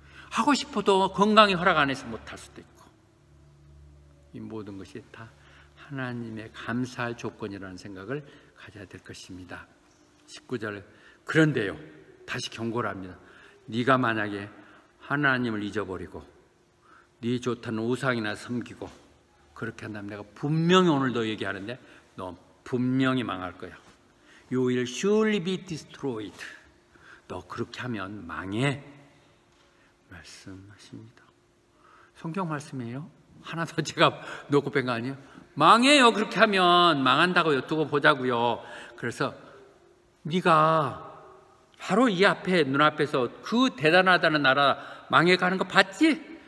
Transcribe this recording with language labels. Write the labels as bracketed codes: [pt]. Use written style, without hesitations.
[ko] 하고 싶어도 건강이 허락 안 해서 못할 수도 있고 이 모든 것이 다 하나님의 감사할 조건이라는 생각을 가져야 될 것입니다. 19절 그런데요 다시 경고를 합니다. 네가 만약에 하나님을 잊어버리고 네 좋다는 우상이나 섬기고 그렇게 한다면 내가 분명히 오늘도 얘기하는데 너 분명히 망할 거야. [en] You will surely be destroyed. [ko] 너 그렇게 하면 망해 말씀하십니다. 성경 말씀이에요. 하나 더 제가 놓고 뺀 거 아니에요? 망해요. 그렇게 하면 망한다고요. 두고 보자고요. 그래서 네가 바로 이 앞에 눈앞에서 그 대단하다는 나라 망해가는 거 봤지?